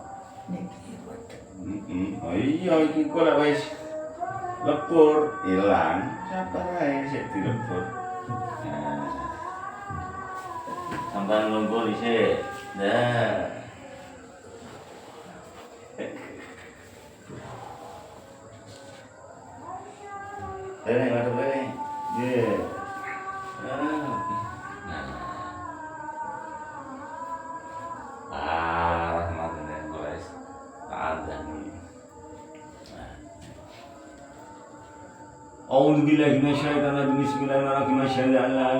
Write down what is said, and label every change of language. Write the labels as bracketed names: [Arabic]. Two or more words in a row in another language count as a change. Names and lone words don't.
[Javanese] Iya iki kok lek wis lepur ilang, sabar ae sik dilepur. Sampai nunggu dhisik. Ngadep ae. Nggih. [Arabic] أعوذ بالله من الشيطان الرجيم بسم الله الرحمن الرحيم أشهد أن لا